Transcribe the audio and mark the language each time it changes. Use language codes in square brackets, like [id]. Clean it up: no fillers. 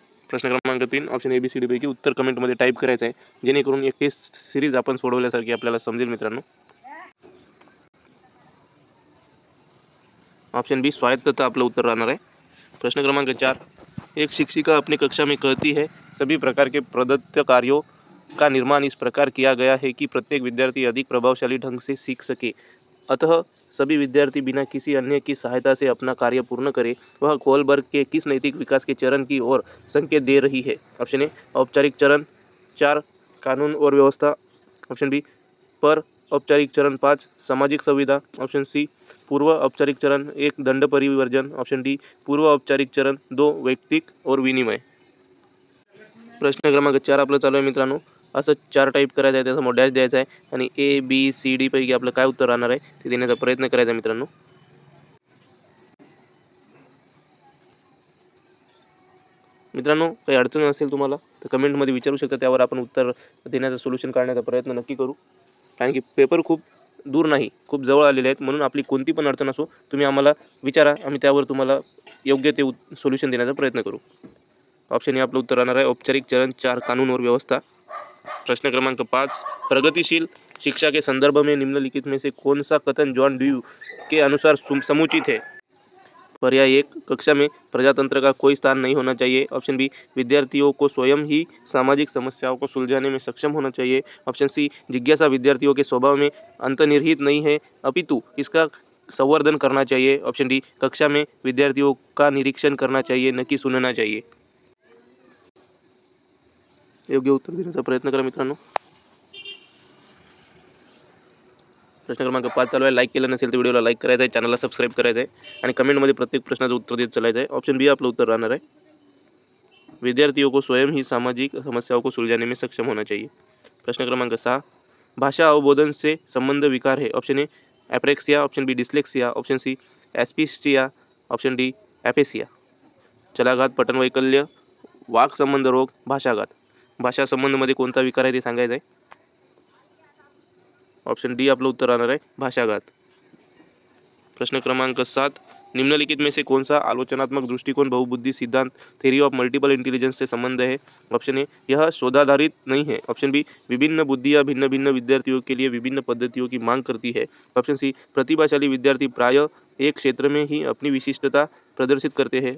[mr] प्रश्न क्रमांक 3 option ABCD पैकी उत्तर कमेंटमध्ये टाईप करायचं आहे, जेणेकरून एक टेस्ट सिरीज आपण सोडवल्यासारखी आपल्याला समजेल मित्रांनो। ऑप्शन बी, स्वायत्तता आपलं उत्तर राहणार आहे। [hi] प्रश्न क्रमांक 4, एक शिक्षिका अपनी कक्षा में कहती है, सभी प्रकार के प्रदत्त कार्यों का निर्माण इस प्रकार किया गया है कि प्रत्येक विद्यार्थी अधिक प्रभावशाली ढंग से सीख सके, अतः सभी विद्यार्थी बिना किसी अन्य की सहायता से अपना कार्य पूर्ण करें। वह कोलबर्ग के किस नैतिक विकास के चरण की ओर संकेत दे रही है। ऑप्शन ए, औपचारिक चरण 4, कानून और व्यवस्था। ऑप्शन बी, पर औपचारिक चरण 5, सामाजिक संविदा। ऑप्शन सी, पूर्व औपचारिक चरण 1, दंड परिवर्जन। ऑप्शन डी, पूर्व औपचारिक चरण 2, वैयक्तिक और विनिमय। [mr] प्रश्न क्रमांक 4 आपलं चालू आहे मित्रांनो, असं 4 टाईप करायचं आहे, त्यासमोर डॅश द्यायचा आहे आणि ABCD पैकी आपलं काय उत्तर राहणार आहे ते देण्याचा प्रयत्न करायचा मित्रांनो। मित्रांनो, काही अडचण असेल तुम्हाला तर कमेंटमध्ये विचारू शकता, त्यावर आपण उत्तर देण्याचा सोल्युशन काढण्याचा प्रयत्न नक्की करू, कारण की पेपर खूप दूर नाही, खूप जवळ आलेले आहेत, म्हणून आपली कोणती पण अडचण असो तुम्ही आम्हाला विचारा, आम्ही त्यावर तुम्हाला योग्य ते सोल्युशन देण्याचा प्रयत्न करू। ऑप्शन ए आपलं उत्तर राहणार आहे, [hi] औपचारिक चरण 4, कानून और व्यवस्था। प्रश्न क्रमांक 5, प्रगतिशील शिक्षा के संदर्भ में निम्नलिखित में से कौन सा कथन जॉन ड्यू के अनुसार समुचित है। पर्याय 1, कक्षा में प्रजातंत्र का कोई स्थान नहीं होना चाहिए। ऑप्शन बी, विद्यार्थियों को स्वयं ही सामाजिक समस्याओं को सुलझाने में सक्षम होना चाहिए। ऑप्शन सी, जिज्ञासा विद्यार्थियों के स्वभाव में अंतर्निहित नहीं है अपितु इसका संवर्धन करना चाहिए। ऑप्शन डी, कक्षा में विद्यार्थियों का निरीक्षण करना चाहिए न कि सुनना चाहिए। [mr] योग्य उत्तर देण्याचा प्रयत्न करा मित्रांनो। प्रश्न क्रमांक 5 चालू आहे। लाईक केलं नसेल तर व्हिडिओला लाईक करायचं आहे, चॅनलला सबस्क्राईब करायचं आहे आणि कमेंटमध्ये प्रत्येक प्रश्नाचं उत्तर देत चालायचं आहे। ऑप्शन बी आपलं उत्तर राहणार आहे, [hi] विद्यार्थियों को स्वयं ही सामाजिक समस्याओं को सुलझाने में सक्षम होना चाहिए। प्रश्न क्रमांक 6, भाषा अवबोधन से संबंध विकार है। Option A, apraxia. Option B, dyslexia. Option C, एस्पिस्टिया। Option D, एपेसिया। [mr] चलाघात, पठन वैकल्य, वाक संबंध रोग, भाषाघात। भाषा संबंधमध्ये कोणता विकार आहे ते सांगायचं आहे। ऑप्शन डी आपलं उत्तर राहणार आहे भाषाघात. [hi] प्रश्न क्रमांक 7, निम्नलिखित में से कौन सा आलोचनात्मक दृष्टिकोण बहुबुद्धि सिद्धांत [en] theory of multiple intelligence [hi] से संबंध है? ऑप्शन ए यह शोधाधारित नहीं है. ऑप्शन बी विभिन्न बुद्धियाँ भिन्न भिन्न विद्यार्थियों के लिए विभिन्न पद्धतियों की मांग करती है. ऑप्शन सी प्रतिभाशाली विद्यार्थी प्राय एक क्षेत्र में ही अपनी विशिष्टता प्रदर्शित करते हैं.